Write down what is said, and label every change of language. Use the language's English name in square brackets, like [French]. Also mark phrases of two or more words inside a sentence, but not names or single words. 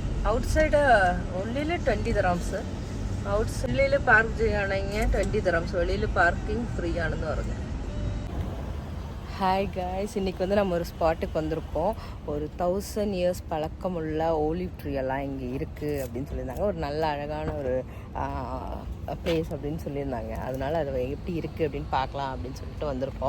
[Malayalam] ഔട്ട് സൈഡ് ഉള്ളിൽ 20 ദിറംസ്, ഔട്ട്സൈഡിൽ പാർക്ക് ചെയ്യുകയാണെങ്കിൽ 20 ദിറംസ്, വെളിയിൽ പാർക്കിംഗ് ഫ്രീ ആണെന്ന് പറഞ്ഞു. [English] Hi guys, [Tamil] இன்றைக்கி வந்து நம்ம ஒரு ஸ்பாட்டுக்கு வந்திருக்கோம். ஒரு 1000 இயர்ஸ் பழக்கமுள்ள [English] olive tree [Tamil] எல்லாம் இங்கே இருக்குது அப்படின்னு சொல்லியிருந்தாங்க. ஒரு நல்ல அழகான ஒரு பிளேஸ் அப்படின்னு சொல்லியிருந்தாங்க. அதனால் அது எப்படி இருக்குது அப்படின்னு பார்க்கலாம் அப்படின்னு சொல்லிட்டு வந்திருக்கோம்.